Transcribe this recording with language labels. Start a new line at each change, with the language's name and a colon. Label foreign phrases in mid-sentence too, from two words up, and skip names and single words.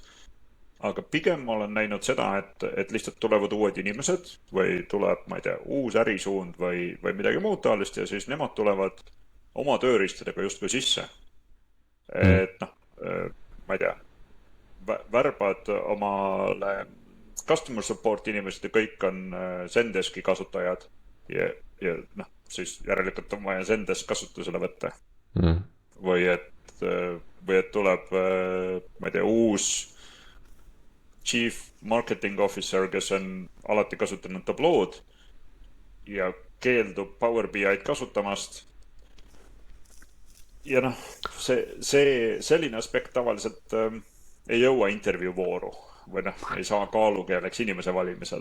Estonian: Aga pigem ma olen näinud seda, et lihtsalt tulevad uued inimesed või tuleb, ma ei tea, uus ärisuund või midagi muud taolist ja siis nemad tulevad oma tööriistadega justkui sisse. Et noh, ma ei tea, värbad omale
English: customer support
Estonian: inimesed ja kõik on Zendeski kasutajad ja noh, siis järelikult on vaja Zendesk kasutusele võtta. Või et tuleb, ma ei tea, uus
English: chief marketing officer,
Estonian: kes on alati kasutanud Tableau'd ja keeldub Power BI'd kasutamast. Ja noh, selline aspekt tavaliselt ei jõua intervjuu vooru või noh, ei saa kaalukeeleks inimese valimisel.